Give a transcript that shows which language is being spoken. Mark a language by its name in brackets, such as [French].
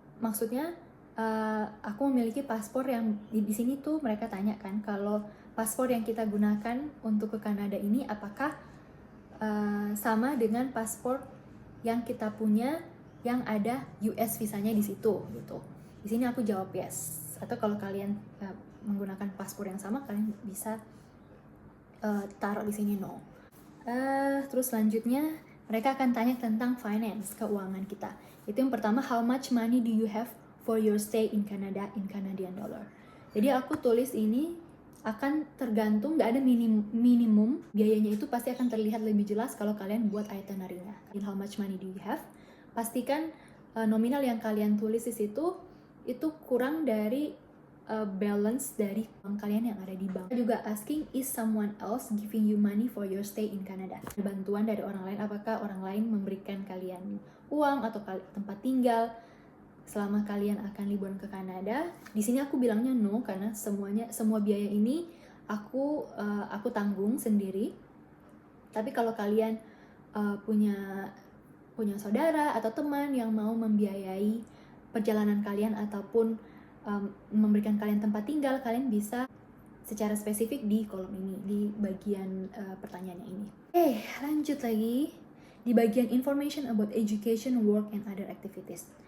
[Indonesian] Maksudnya, aku memiliki paspor yang di sini tuh mereka tanyakan kalau paspor yang kita gunakan untuk ke Kanada ini apakah sama dengan paspor yang kita punya yang ada US visanya di situ gitu. Di sini aku jawab yes. Atau kalau kalian menggunakan paspor yang sama, kalian bisa taruh di sini no. Terus selanjutnya mereka akan tanya tentang finance, keuangan kita. Itu yang pertama, [English] how much money do you have for your stay in Canada in Canadian dollar. [Indonesian] Jadi aku tulis ini akan tergantung, nggak ada minimum, biayanya itu pasti akan terlihat lebih jelas kalau kalian buat itinerary-nya. [English] How much money do you have? [Indonesian] Pastikan nominal yang kalian tulis di situ itu kurang dari balance dari uang kalian yang ada di bank. Juga [English] asking, is someone else giving you money for your stay in Canada? [Indonesian] Bantuan dari orang lain, apakah orang lain memberikan kalian uang atau tempat tinggal selama kalian akan liburan ke Kanada? Di sini aku bilangnya no, karena semua biaya ini aku tanggung sendiri. Tapi kalau kalian punya saudara atau teman yang mau membiayai perjalanan kalian ataupun memberikan kalian tempat tinggal, kalian bisa secara spesifik di kolom ini, di bagian pertanyaannya ini. Lanjut lagi di bagian [English] information about education, work, and other activities.